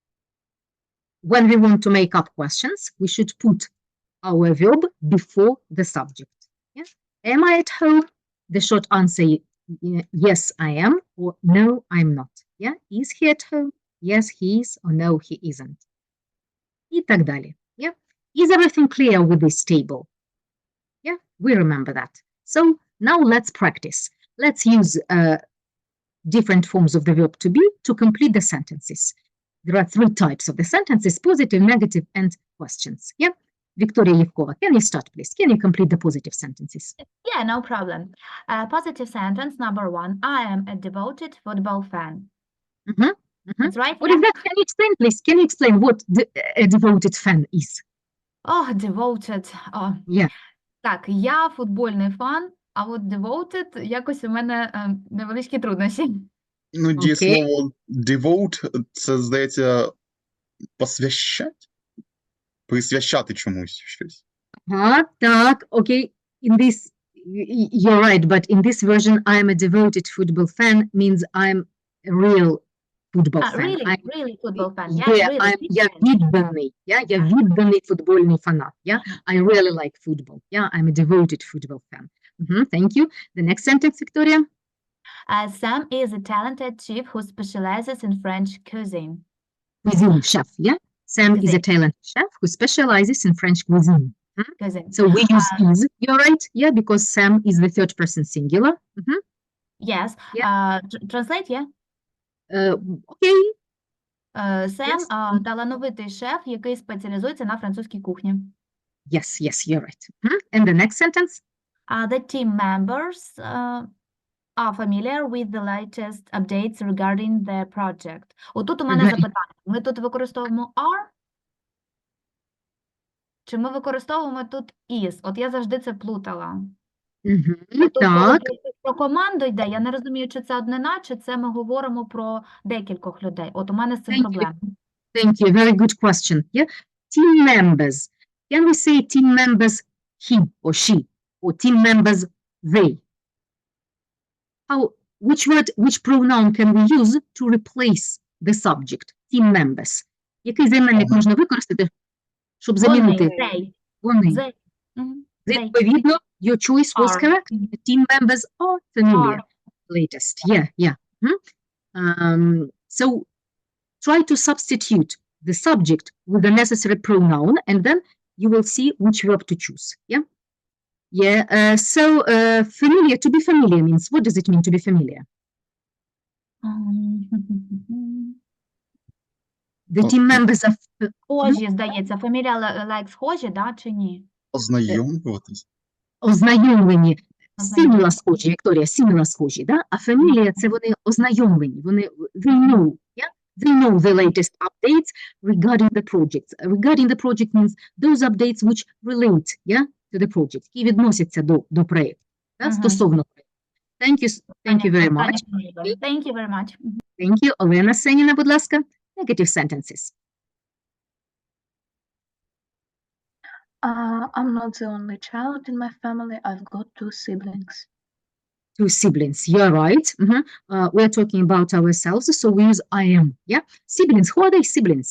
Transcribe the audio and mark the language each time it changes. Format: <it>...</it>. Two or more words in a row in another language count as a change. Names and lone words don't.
<en>When we want to make up questions, we should put our verb before the subject. Yeah? Am I at home? The short answer is yes, I am, or no, I'm not. Yeah? Is he at home? Yes, he is, or no, he isn't.</en> <uk>І так далі.</uk> <en>Yeah? Is everything clear with this table? Yeah, we remember that. So now let's practice. Let's use different forms of the verb to be to complete the sentences. There are three types of the sentences: positive, negative, and questions. Yeah, Victoria Yevkova, can you start, please? Can you complete the positive sentences? Yeah, no problem. Positive sentence number one: I am a devoted football fan. That's right. What is that? Can you explain, please? Can you explain what a devoted fan is? Oh, devoted. Oh. Yeah.</en> <uk>Так, я футбольний фан, а от devoted якось у мене невеличкі труднощі. Ну, дієслово devote, це, здається, посвящать? Присвящати чомусь щось. Так,</uk> <en>okay. In this, you're right, but in this version, I'm a devoted football fan means I'm a real football fan. Really football fan.</en> <uk>Я відданий. Я відданий футбольний фанат.</uk> <en>I really like football. I'm a devoted football fan. Thank you. The next sentence, Victoria. Sam is a talented chef who specializes in French cuisine. Cuisine chef, yeah? Sam is a talented chef who specializes in French cuisine. So we use is, you're right? Yeah, because Sam is the third person singular. Yes. Translate, yeah?</en> <uk>Окей. Сем талановитий шеф, який спеціалізується на французькій кухні.</uk> <en>Yes, you're right. And the next sentence? The team members are familiar with the latest updates regarding the project.</en> <uk>Отут у мене запитання. Ми тут використовуємо are? Чи ми використовуємо тут is? От я завжди це плутала. Так. Про команду йде, я не розумію, чи це однина, чи це ми говоримо про декількох людей. От у мене з цим проблема.</uk> <en>Thank you. Very good question. Yeah. Team members. Can we say team members he or she? Or team members they? Which pronoun can we use to replace the subject? Team members.</en> <uk>Який займенник можна використати, щоб замінити? Вони. Відповідно,</uk> <en>your choice was correct. The team members are familiar. Latest. Yeah. So try to substitute the subject with the necessary pronoun, and then you will see which verb to choose. Yeah? Yeah, familiar, to be familiar means, what does it mean to be familiar? The team members of...</en> <uk>Схожі, здається. Фамілія like схожі, да, чи ні? Ознайомлюватись. Ознайомлені. Сім'я схожі, Вікторія, сім'я схожі, да? А фамілія – це вони ознайомлені, вони,</uk> <en>they know, yeah? They know the latest updates regarding the projects. Regarding the project means those updates which relate, yeah, to the project,</en> <uk>які відносяться до проєкту, да? Стосовно проєкту.</uk> <en>Thank you very much. Thank you very much. Thank you.</en> <uk>Олена Сеніна, будь ласка.</uk> <en>Negative sentences. I'm not the only child in my family. I've got 2 siblings. 2 siblings. You're right. We're talking about ourselves, so we use I am. Yeah. Siblings. Who are they? Siblings.</en>